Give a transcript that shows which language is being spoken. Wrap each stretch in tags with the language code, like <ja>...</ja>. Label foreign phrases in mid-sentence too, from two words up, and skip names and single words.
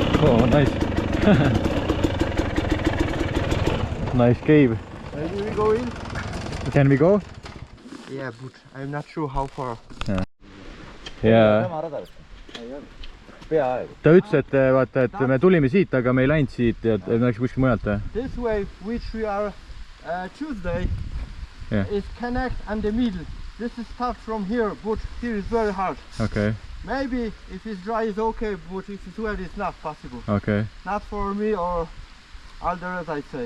<en>Oh, nice. Nice cave. Maybe we go in? Can we go? Yeah, but I'm not sure how far.</en> <et>Ja ta ütles, et vaata, et me tulime siit, aga me ei läinud siit ja me läks kuskil mujalt.</et> <en>This way, which we are Tuesday, Yeah. is connect and the middle. This is tough from here, but here is very hard. Okay, Maybe if it's dry, it's okay, but if it's wet, it's not possible. okay, Not for me or others, I'd say.</en>